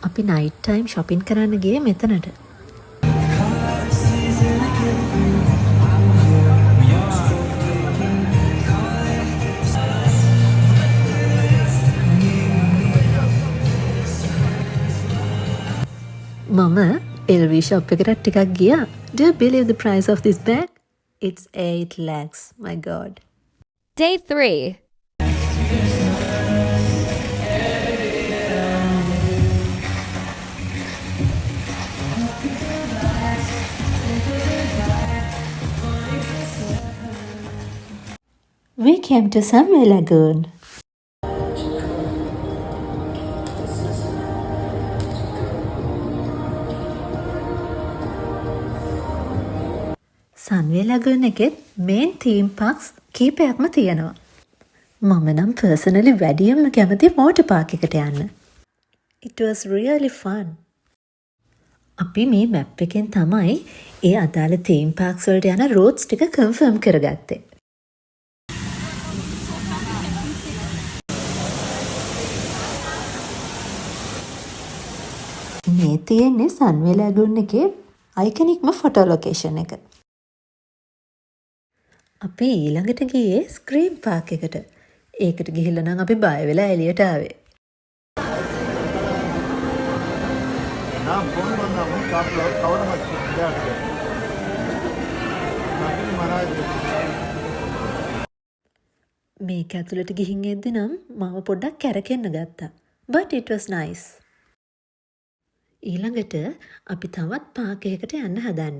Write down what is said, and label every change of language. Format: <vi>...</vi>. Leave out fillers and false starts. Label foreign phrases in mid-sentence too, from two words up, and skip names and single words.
<si>අපි</si> <en>night time</en> <si>shopping කරන්න ගියේ මෙතනට. මම LV shop එකකට ටිකක් ගියා.</si> <en>Do you believe the price of this bag? It's 8 lakhs. My god. Day 3. We came to Sunway Lagoon.</en> <si>Sunway Lagoon එකෙත්</si> <en>main theme parks</en> <si>කීපයක්ම තියෙනවා. මම නම් personally වැඩියෙන්ම කැමති</si> <en>water park</en> <si>එකට යන්න.</si> <en>It was really fun.</en> <si>අපි මේ map එකෙන් තමයි ඒ අදාළ</si> <en>theme parks</en> <si>වලට යන routes ටික confirm කරගත්තේ. මේ තියෙන්නේ Sunway Lagoon එකේ</si> <en>iconic photo location</en> <si>එක. අපි ඊළඟට ගියේ ස්ක්‍රීම් පාක් එකට. ඒකට ගිහිල්ලා නම් අපි බය වෙලා එළියට ආවේ. මේක ඇතුළට ගිහින් එද්දි නම් මම පොඩ්ඩක් කැරකෙන්න ගත්තා.</si> <en>But it was nice.</en> <si>ඊළඟට අපි තවත් පාක් එකකට යන්න හදන්නේ.</si>